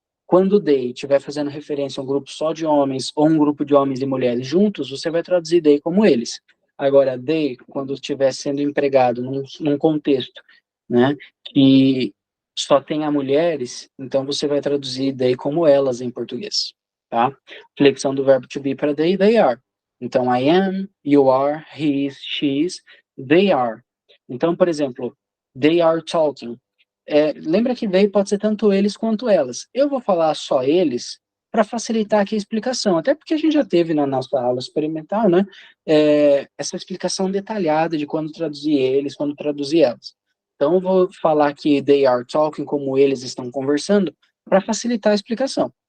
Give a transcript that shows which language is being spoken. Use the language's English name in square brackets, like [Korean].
[Portuguese] Quando they estiver fazendo referência a um grupo só de homens ou um grupo de homens e mulheres juntos, você vai traduzir they como eles. Agora, they, quando estiver sendo empregado num contexto, né, que só tenha mulheres, então você vai traduzir they como elas em português. Tá? Flexão do verbo to be para they are. [English] Então, I am, you are, he is, she is, they are. [Portuguese] Então, por exemplo, [English] they are talking. [Portuguese] Lembra que they pode ser tanto eles quanto elas. Eu vou falar só eles para facilitar aqui a explicação, até porque a gente já teve na nossa aula experimental, né, essa explicação detalhada de quando traduzir eles, quando traduzir elas. Então, eu vou falar que [English] they are talking [Portuguese] como eles estão conversando para facilitar a explicação.